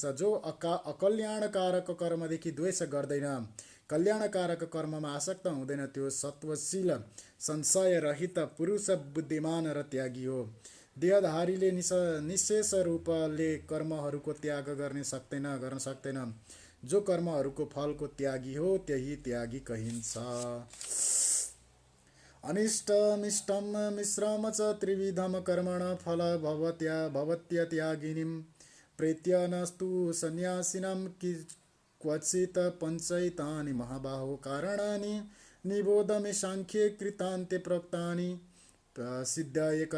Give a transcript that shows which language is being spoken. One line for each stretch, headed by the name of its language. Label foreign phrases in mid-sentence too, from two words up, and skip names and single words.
Nepali: जो अकल्याणकारक कर्मदेखि द्वेष गर्दैन, कल्याणकारक कर्ममा आसक्त हुँदैन, त्यो सत्वशील संशय रहित पुरुष बुद्धिमान र त्यागी हो। देहधारीले निशेष रूपले कर्महरूको त्याग गर्न सक्दैन। जो कर्महरूको फलको त्यागी हो त्यही त्यागी कहिन्छ।
Sanskrit: अनिष्टमिष्टं मिश्रम च त्रिविधम कर्मण फल भवत्यत्यागिनीं प्रेत्य नस्तु सन्यासिनं क्वचित् पञ्चैतानि महाबाहो कारणानि निबोध मे सांख्ये कृतान्ते प्रोक्तानि सिद्धाय कर